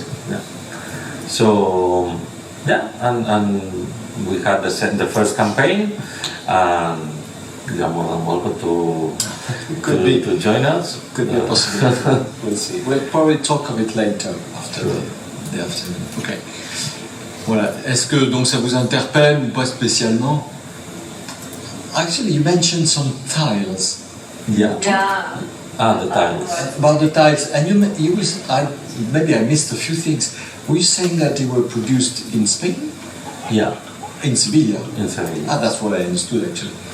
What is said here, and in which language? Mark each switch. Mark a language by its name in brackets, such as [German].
[English] Yeah. So, and we had the first campaign, and you are more than welcome to join us. Could be a possibility. We'll see. We'll probably talk of it later after the afternoon. Okay. Voilà. [French] Est-ce que donc ça vous interpelle ou pas spécialement? [English] Actually, you mentioned some tiles. Yeah. The tiles. About the tiles, and maybe I missed a few things. Were you saying that they were produced in Spain? Yeah. In Sevilla? In Sevilla. That's what I understood actually.